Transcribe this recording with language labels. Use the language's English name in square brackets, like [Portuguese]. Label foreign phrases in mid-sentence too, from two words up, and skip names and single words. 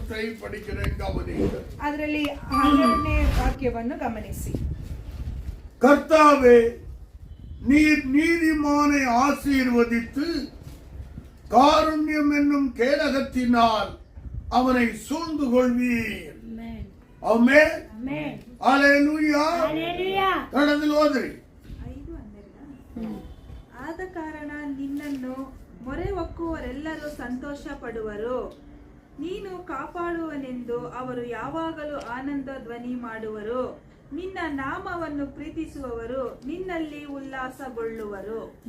[Tamil] 10 படிக்கிறேன், கவனிங்க. [Kannada] ಅದರಲ್ಲಿ 12ನೇ ವಾಕ್ಯವನ್ನು ಗಮನಿಸಿ. [Tamil] கர்த்தாவே, நீர் நீதிமானை ஆசீர்வதித்து காருண்யம் என்னும் கேடகத்தினால் அவனை சூழ்ந்து கொள்வீர். ஆமென். ஹalleluya. [Kannada] ಕಡದಲ್ಲಿ ಓದ್ರಿ. 5 ಆದ ಕಾರಣ ನಿನ್ನನ್ನು ಮೊರೆ ಹೊಕ್ಕುವರೆಲ್ಲರೂ ಸಂತೋಷ ಪಡುವರು, ನೀನು ಕಾಪಾಡುವನೆಂದು ಅವರು ಯಾವಾಗಲೂ ಆನಂದ ಧ್ವನಿ ಮಾಡುವರು, ನಿನ್ನ ನಾಮವನ್ನು ಪ್ರೀತಿಸುವವರು ನಿನ್ನಲ್ಲಿ ಉಲ್ಲಾಸಗೊಳ್ಳುವರು.